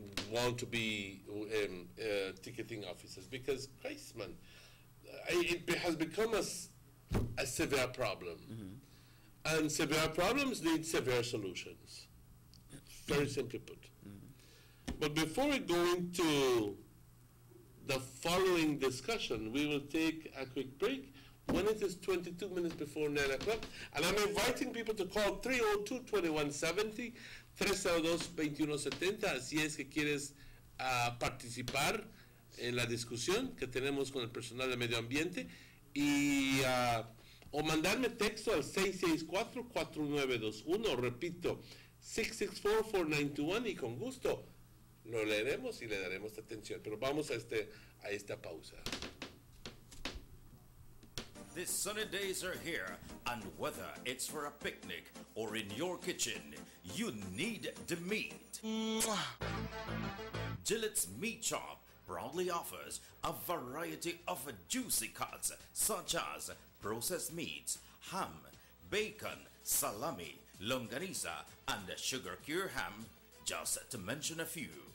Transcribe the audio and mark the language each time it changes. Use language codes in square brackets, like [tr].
[en] want to be ticketing officers, because, Christ, man, it has become a severe problem. And severe problems need severe solutions, very simply put. But before we go into the following discussion, we will take a quick break when it is 22 minutes before 9 o'clock. And I'm inviting people to call [es] 302-2170, 302-2170, así es que quieres participar en la discusión que tenemos con el personal de medio ambiente, y o mandarme texto al 664-4921, repito, 664-4921, y con gusto lo leeremos y le daremos atención. Pero vamos a esta pausa. [en] The sunny days are here, and whether it's for a picnic or in your kitchen, you need the meat. Gillette's Meat Shop proudly offers a variety of juicy cuts such as processed meats, ham, bacon, salami, longaniza, and sugar cure ham, just to mention a few.